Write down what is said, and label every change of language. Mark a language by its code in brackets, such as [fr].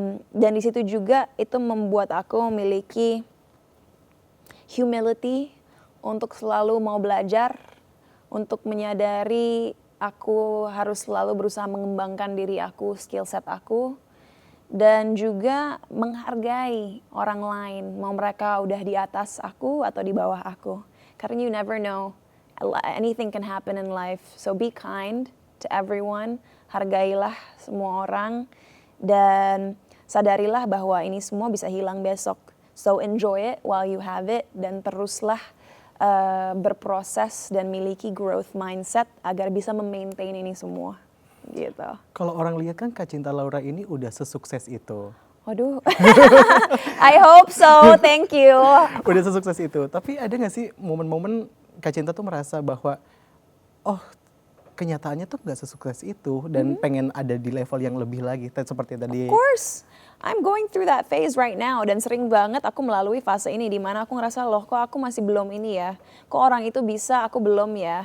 [id] Dan disitu juga itu membuat aku memiliki humility untuk selalu mau belajar, untuk menyadari aku harus selalu berusaha mengembangkan diri aku, skill set aku, dan juga menghargai orang lain, mau mereka udah di atas aku atau di bawah aku. Karena [en] you never know, anything can happen in life. So be kind to everyone, [id] hargailah semua orang, dan sadarilah bahwa ini semua bisa hilang besok. [en] So enjoy it while you have it, [id] dan teruslah berproses dan miliki growth mindset agar bisa memaintain ini semua gitu. Kalau orang lihat kan Kak Cinta Laura ini udah sesukses itu. Waduh, [en] I hope so, thank you. [id] Udah sesukses itu, tapi ada gak sih momen-momen Kak Cinta tuh merasa bahwa oh kenyataannya tuh gak sesukses itu dan pengen ada di level yang lebih lagi, seperti tadi. [en] Of course, I'm going through that phase right now [id] dan sering banget aku melalui fase ini di mana aku ngerasa loh kok aku masih belum ini ya, kok orang itu bisa aku belum ya.